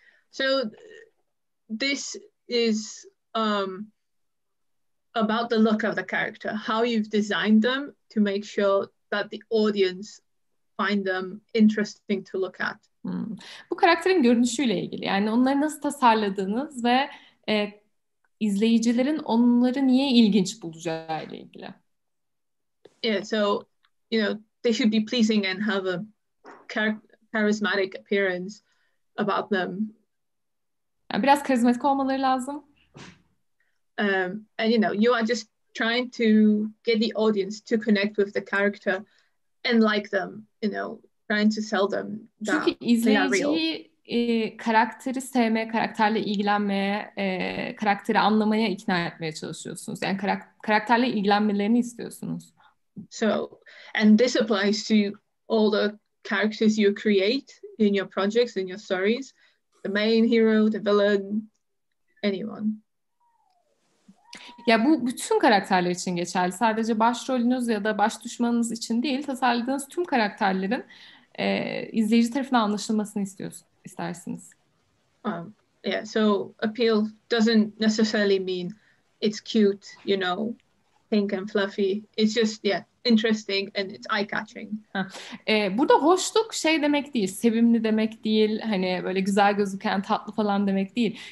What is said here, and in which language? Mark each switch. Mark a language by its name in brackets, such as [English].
[English] So this is about the look of the character, how you've designed them to make sure that the audience find them interesting to look at. [Turkish] Bu karakterin görünüşüyle ilgili. Yani onları nasıl tasarladığınız ve izleyicilerin onları niye ilginç bulacağı ile ilgili. [English] Yeah, so they should be pleasing and have a charismatic appearance about them. [Turkish] Yani biraz karizmatik olmaları lazım. [English] And you are just trying to get the audience to connect with the character and like them, trying to sell them that [Turkish] Çünkü [English] they are real. [Turkish] izleyiciyi karakteri sevmeye, karakterle ilgilenmeye, karakteri anlamaya ikna etmeye çalışıyorsunuz. Yani karakterle ilgilenmelerini istiyorsunuz. [English] So, and this applies to all the characters you create in your projects, in your stories. The main hero, the villain, anyone. [Turkish] Ya bu bütün karakterler için geçerli. Sadece başrolünüz ya da baş düşmanınız için değil, tasarladığınız tüm karakterlerin izleyici tarafından anlaşılmasını istersiniz. [English] Yeah, so appeal doesn't necessarily mean it's cute, pink and fluffy. It's just, interesting and it's eye-catching. [Turkish] Burada hoşluk demek değil, sevimli demek değil, hani böyle güzel gözüken, tatlı falan demek değil.